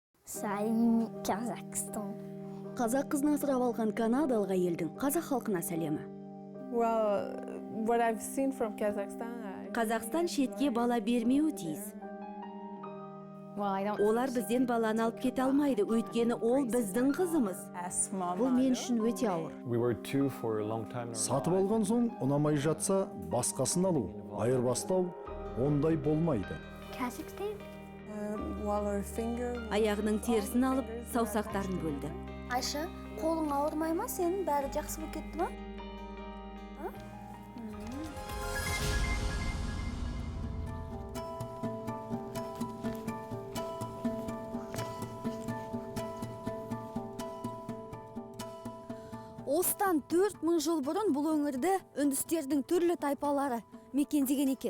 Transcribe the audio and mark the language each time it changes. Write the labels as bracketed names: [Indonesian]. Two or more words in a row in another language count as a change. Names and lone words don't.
[Kazakh] Сайын Казахстан. Қазақ қызын асырап алған канадалық әйелдің қазақ халқына сәлемі. [English] Well, what I've seen from Kazakhstan, [Kazakh] Қазақстан шетке бала бермеуі тиіс. Олар бізден баланы алып кете алмайды, өйткені ол біздің қызымыз. Бұл мен үшін өте ауыр. Сатып алған соң ұнамай жатса, басқасын алу, айырбастау ондай болмайды. Казахстан. [English] while her finger [Kazakh] Аяғының терісін алып, саусақтарын бөлді. Айша, қолың ауырмай ма? Сенің бәрі жақсы болып кетті ма? Осыдан 4000 жыл бұрын бұл өңірді үндістердің түрлі тайпалары мекендеген екен.